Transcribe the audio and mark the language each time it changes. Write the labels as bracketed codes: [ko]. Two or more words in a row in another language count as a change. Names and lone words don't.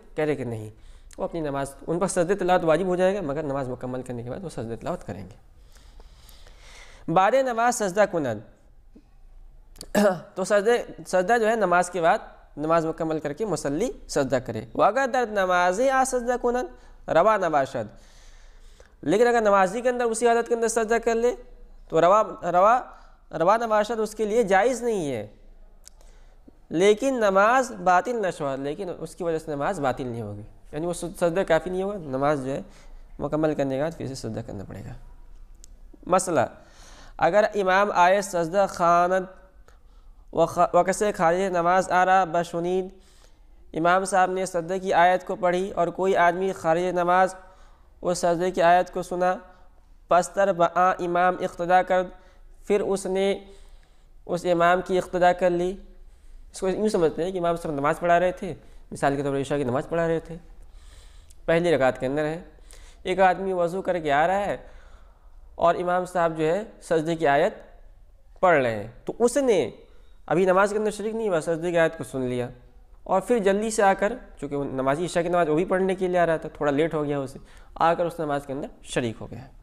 [ur] کہہ رہے کہ نہیں, وہ اپنی نماز, ان پر سجدے تلاوت واجب ہو جائے گا, مگر نماز مکمل کرنے کے بعد وہ سجدے تلاوت کریں گے. [fa] بعد نماز سجدہ کنن, [ur] تو سجدہ جو ہے نماز کے بعد نماز مکمل کر کے مصلی سجدہ کرے. [fa] واگر در نمازی آ سجدہ کنن روا نباشد, [ur] لیکن اگر نمازی کے اندر اسی حالت کے اندر سجدہ کر لے تو [fa] روا نباشد [ur] اس کے لیے جائز نہیں ہے, لیکن [fa] نماز باطل نہ شود, [ur] لیکن اس کی وجہ سے نماز باطل نہیں ہوگی, یعنی وہ سجدہ کافی نہیں ہوگا, نماز جو ہے مکمل کرنے کے بعد پھر سے سجدہ کرنا پڑے گا. [fa] مسئلہ, اگر امام آئے سجدہ خواند وقسے خارج نماز آرا بشنید, [ur] امام صاحب نے سجدہ کی آیت کو پڑھی اور کوئی آدمی خارج نماز اس سجدے کی آیت کو سنا, [fa] پستر بآ امام اقتدا کر, [ur] پھر اس نے اس امام کی اقتدا کر لی. اس کو یوں سمجھتے ہیں کہ امام صاحب نماز پڑھا رہے تھے, مثال کے طور پر عشاء کی نماز پڑھا رہے تھے, پہلی رکعت کے اندر ہے, ایک آدمی وضو کر کے آ رہا ہے اور امام صاحب جو ہے سجدے کی آیت پڑھ رہے ہیں, تو اس نے ابھی نماز کے اندر شریک نہیں ہوا, سجدے کی آیت کو سن لیا اور پھر جلدی سے آ کر, چونکہ وہ نمازی عشاء کی نماز وہ بھی پڑھنے کے لیے آ رہا تھا, تھوڑا لیٹ ہو گیا اسے, آ کر اس نماز کے اندر شریک ہو گیا.